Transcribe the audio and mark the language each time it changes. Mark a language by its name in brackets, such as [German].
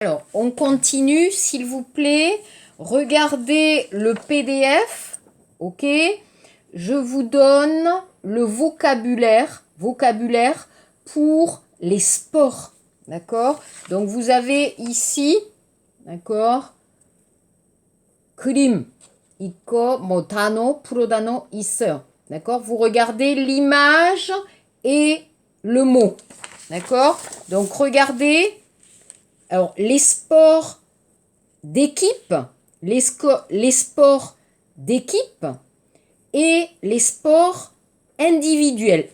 [French] Alors, on continue, s'il vous plaît. Regardez le PDF, ok? Je vous donne le vocabulaire pour les sports, d'accord? Donc, vous avez ici, d'accord? [Korean] 그림 있고 뭐 단어, 프로단어 있어요. [French] D'accord? Vous regardez l'image et le mot. D'accord? Donc, regardez. Alors, les sports d'équipe, les sports d'équipe et les sports individuels.